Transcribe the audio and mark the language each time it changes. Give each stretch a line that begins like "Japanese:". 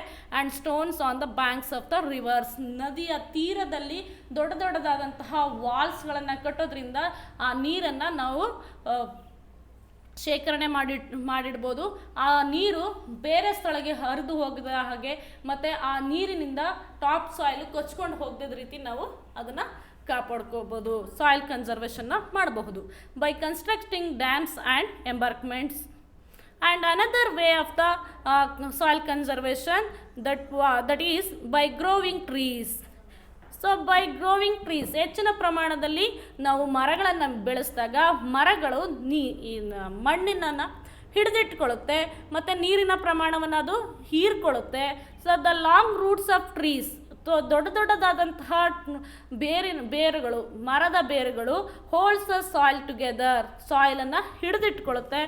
English: And stones on the banks of the rivers.
Kannada: ನದಿಯ ತೀರದಲ್ಲಿ ದೊಡ್ಡದಾದಂತಹ ವಾಲ್ಸ್ಗಳನ್ನು ಕಟ್ಟೋದ್ರಿಂದ ಆ ನೀರನ್ನು ನಾವು ಶೇಖರಣೆ ಮಾಡಿಡ್ಬೋದು. ಆ ನೀರು ಬೇರೆ ಸ್ಥಳಕ್ಕೆ ಹರಿದು ಹೋಗದ ಹಾಗೆ ಮತ್ತು ಆ ನೀರಿನಿಂದ ಟಾಪ್ ಸಾಯಿಲ್ ಕೊಚ್ಕೊಂಡು ಹೋಗದ ರೀತಿ ನಾವು ಅದನ್ನು ಕಾಪಾಡ್ಕೋಬೋದು. ಸಾಯಿಲ್ ಕನ್ಸರ್ವೇಷನ್ನ ಮಾಡಬಹುದು
English: By constructing dams and embankments. And another way of the soil conservation that is by growing trees. So by growing trees,
Kannada: ಹೆಚ್ಚಿನ ಪ್ರಮಾಣದಲ್ಲಿ ನಾವು ಮರಗಳನ್ನು ಬೆಳೆಸಿದಾಗ ಮರಗಳು ಮಣ್ಣಿನನ್ನು ಹಿಡಿದಿಟ್ಕೊಳ್ಳುತ್ತೆ ಮತ್ತು ನೀರಿನ ಪ್ರಮಾಣವನ್ನು ಅದು ಹೀರ್ಕೊಳ್ಳುತ್ತೆ.
English: so the long roots of trees,
Kannada: ದೊಡ್ಡದಾದಂತಹ ಬೇರುಗಳು, ಮರದ ಬೇರುಗಳು
English: holds the soil together,
Kannada: ಸಾಯಿಲನ್ನು ಹಿಡಿದಿಟ್ಕೊಳ್ಳುತ್ತೆ.